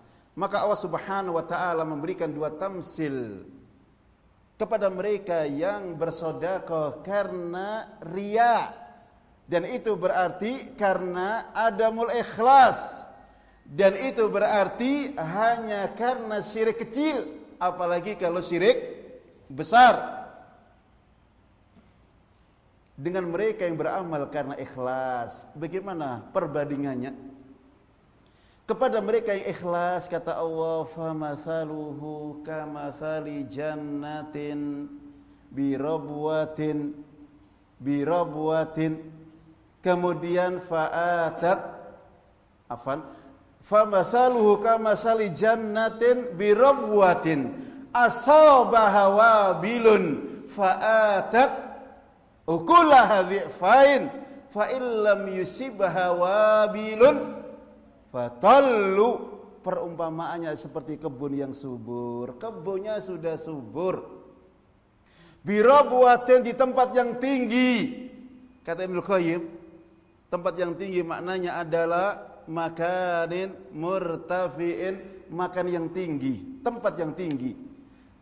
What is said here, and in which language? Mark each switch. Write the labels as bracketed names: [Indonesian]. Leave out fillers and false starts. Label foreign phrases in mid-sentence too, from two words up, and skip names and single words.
[Indonesian] Maka Allah [Arabic] سبحانه وتعالى [Indonesian] memberikan 2 tamsil kepada mereka yang bersedekah karena riya, dan itu berarti karena [Arabic] عدم الإخلاص, [Indonesian] dan itu berarti hanya karena syirik kecil, apalagi kalau syirik besar. Dengan mereka yang beramal karena ikhlas, bagaimana perbandingannya? Kepada mereka yang ikhlas, kata Allah, [Arabic] فمثله كمثل جنة بربوة, kemudian فمثله كمثل جنة بربوة أصابها وابل فآتت أكلها ضعفين فإن لم يصبها وابل فطل. [Indonesian] Perumpamaannya seperti kebun yang subur. Kebunnya sudah subur, birabwatin, di tempat yang tinggi. Kata Ibnu Qayyim, tempat yang tinggi maknanya adalah [Arabic] مكان مرتفع, [Indonesian] makan yang tinggi, tempat yang tinggi.